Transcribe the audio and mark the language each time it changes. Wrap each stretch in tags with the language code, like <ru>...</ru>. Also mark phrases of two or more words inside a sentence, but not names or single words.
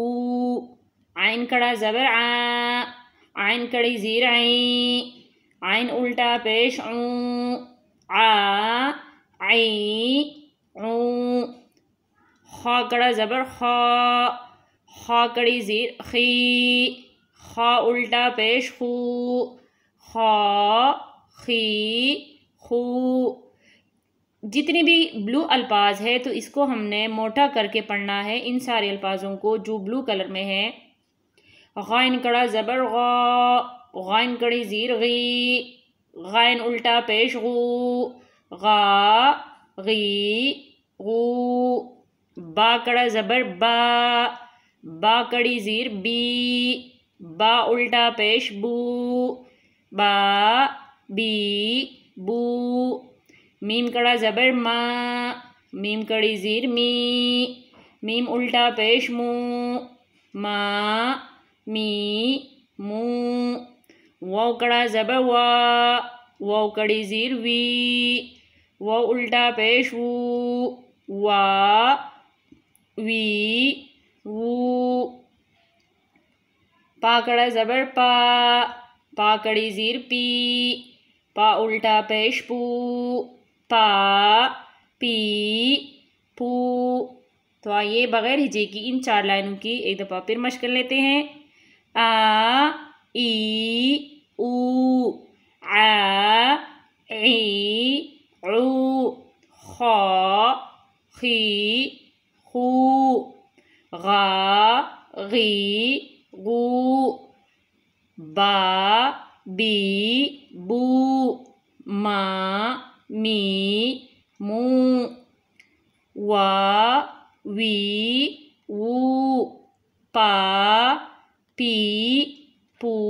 <ur>عین کڑا زبر آ، عین کڑی زیر عین، عین الٹا پیش عون، آ عین عون۔ خا کڑا زبر خا، خا کڑی زیر خی، خا الٹا پیش خو، خا خی خو۔ جتنے بھی بلو الفاظ ہے تو اس کو ہم نے موٹا کر کے پڑھنا ہے، ان سارے الفاظوں کو جو</ur> <en>blue color</en> <ur>میں ہے۔ غائن کڑا زبر غا، غائن کڑی زیر غی، غائن الٹا پیش غو، غا غی غو۔ با کڑا زبر با، با کڑی زیر بی، با الٹا پیش بو، با بی بو۔ میم کڑا زبر ما، میم کڑی زیر می، میم الٹا پیش مو، ما می مو۔ واو کڑا زبر وا، واو کڑی زیر وی، واو الٹا پیش وو، وا وی وو۔ پا کڑا زبر پا، پا کڑی زیر پی، پا الٹا پیش پو، پا پی پو۔ تو آئیے بغیر ہجے کی ان 4 لائنوں کی ایک دفعہ پھر مشق کر لیتے ہیں۔ آ ای او، آ ای او، خا خی خو، غا غی غو، با بی بو، ما می مو، وا وی وو، پا پی پو۔</ur>